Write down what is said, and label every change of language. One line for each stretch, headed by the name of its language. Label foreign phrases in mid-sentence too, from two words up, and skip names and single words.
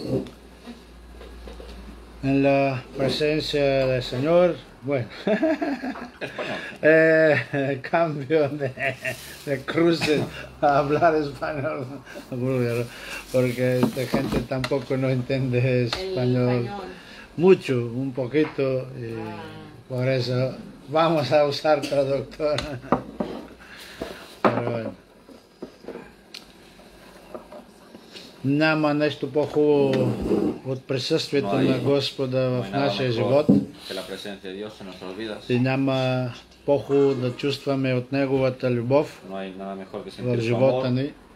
Spanish: En la presencia del Señor, bueno, cambio de cruces a hablar español, porque esta gente tampoco no entiende español mucho, un poquito, y por eso vamos a usar traductor. Pero bueno.
Bulgarian: Няма нещо по-хубаво от присъствието на Господа в нашия живот и няма по-хубаво да чувстваме от Неговата любов в живота ни.